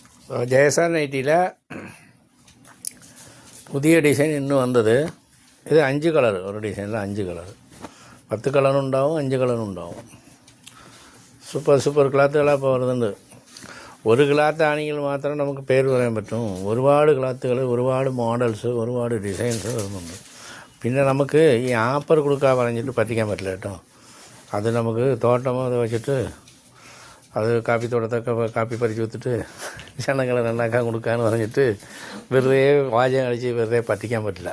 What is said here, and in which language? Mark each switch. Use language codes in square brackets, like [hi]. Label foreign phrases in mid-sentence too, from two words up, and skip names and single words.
[ta] ஜெயசார் நைட்டியில் புதிய டிசைன் இன்னும் வந்தது. இது 5 கலர், ஒரு டிசைனில் 5 கலர், 10 கலரும் ഉണ്ടാവും, 5 கலரும் ഉണ്ടാവും. [ml] സൂപ്പർ ക്ലാത്തുകളാണ് ഇപ്പോൾ വരുന്നുണ്ട്. ഒരു ക്ലാത്ത് ആണെങ്കിൽ മാത്രം നമുക്ക് പേര് പറയാൻ പറ്റും. ഒരുപാട് ക്ലാത്തുകൾ, ഒരുപാട് മോഡൽസ്, ഒരുപാട് ഡിസൈൻസ് വരുന്നുണ്ട്. പിന്നെ നമുക്ക് ഈ ആപ്പർ കൊടുക്കാൻ പറഞ്ഞിട്ട് പറ്റിക്കാൻ പറ്റില്ല കേട്ടോ. അത് നമുക്ക് തോട്ടമോ അത് വെച്ചിട്ട് അത് കാപ്പിത്തോട്ടത്തൊക്കെ കാപ്പി പറിച്ച് കൊടുത്തിട്ട് ക്ഷണങ്ങൾ നന്നാക്കാൻ കൊടുക്കാമെന്ന് പറഞ്ഞിട്ട് വെറുതെ വാചകം കളിച്ച് വെറുതെ പറ്റിക്കാൻ പറ്റില്ല.